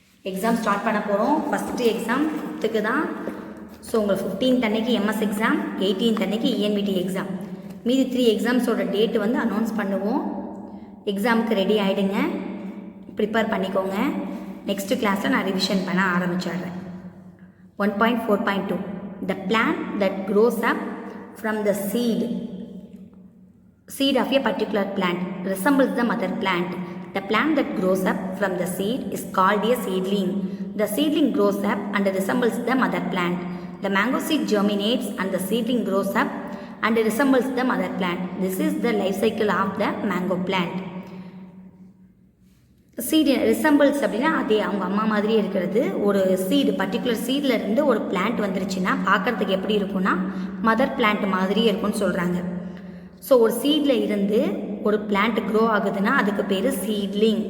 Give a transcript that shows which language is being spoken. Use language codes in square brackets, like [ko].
[ta] Exam start பண்ண போகிறோம். First exam 5th தான். ஸோ உங்களுக்கு 15th அன்னைக்கு எம்எஸ் எக்ஸாம், 18th அன்னைக்கு இஎன்விடி எக்ஸாம். மீதி 3 எக்ஸாம்ஸோட டேட்டு வந்து அனௌன்ஸ் பண்ணுவோம். எக்ஸாமுக்கு ரெடி ஆகிடுங்க, ப்ரிப்பேர் பண்ணிக்கோங்க. நெக்ஸ்ட்டு கிளாஸில் நான் ரிவிஷன் பண்ண ஆரம்பிச்சிடுறேன். [en] 1.4.2 The plant that grows up from the seed of a particular plant resembles the mother plant. The plant that grows up from the seed is called a seedling. The seedling grows up and resembles the mother plant. The mango seed germinates and the seedling grows up and resembles the mother plant. This is the life cycle of the mango plant. [ta] Seed resembles அப்படின்னா அதே அவங்க அம்மா மாதிரியே இருக்கிறது. ஒரு seed particular சீடில் இருந்து ஒரு plant வந்துருச்சுன்னா பார்க்குறதுக்கு எப்படி இருக்கும்னா மதர் பிளான்ட் மாதிரியே இருக்கும்னு சொல்கிறாங்க. ஸோ ஒரு சீடில் இருந்து ஒரு பிளான்ட் க்ரோ ஆகுதுன்னா அதுக்கு பேர் சீட்லிங்.